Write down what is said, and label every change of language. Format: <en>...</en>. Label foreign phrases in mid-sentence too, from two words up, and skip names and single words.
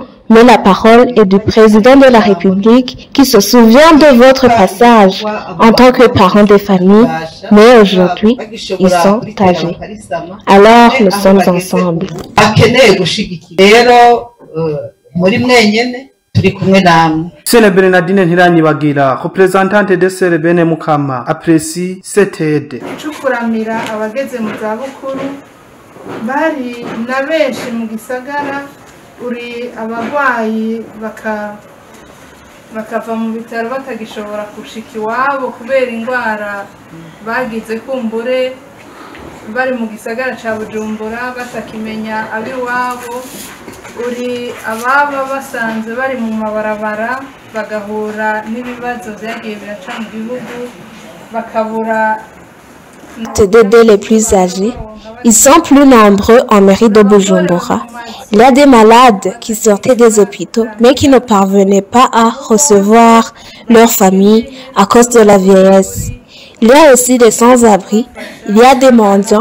<fr>Mais la parole est du président de la République qui se souvient de votre passage en tant que parent de famille, mais aujourd'hui, ils sont âgés. Alors, nous sommes ensemble. Sœur Bernardine Ntiranyibagira, représentante de Sœur Bene Mukama, apprécie cette aide.</fr> <rn>uri abarwayi bakava mu bitaro batagishobora gushika iwabo kubera indwara bagize kumbure bari mu gisagara ca Bujumbura batakimenya abiwabo, uri ababa basanzwe bari mu mabarabara bagahura n'ibibazo byagiye biraca mu gihugu bakabura</rn> <fr>d'aider les plus âgés. Ils sont plus nombreux en mairie de Bujumbura. Il y a des malades qui sortaient des hôpitaux, mais qui ne parvenaient pas à recevoir leur famille à cause de la vieillesse. Il y a aussi des sans-abri, il y a des mendiants.</fr>